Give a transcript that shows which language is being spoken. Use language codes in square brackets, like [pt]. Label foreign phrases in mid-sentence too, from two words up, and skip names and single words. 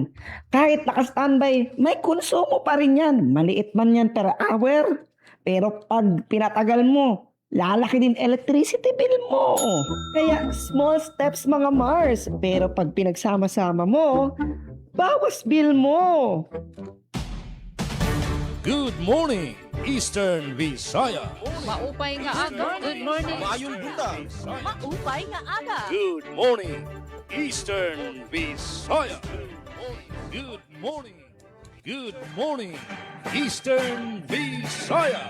[tl] Kahit naka-standby, may konsumo pa rin yan. Maliit man yan per hour. Pero pag pinatagal mo, lalaki din [en] electricity bill [tl] mo. Kaya [en] small steps [tl] mga Mars. Pero pag pinagsama-sama mo, bawas bill mo. [en] Good morning, Eastern Visaya. [war] Maupay nga aga. [en] Good morning. [war] Maupay nga aga. [en] Good morning, Eastern Visaya. Good morning. Good morning, Eastern Visaya.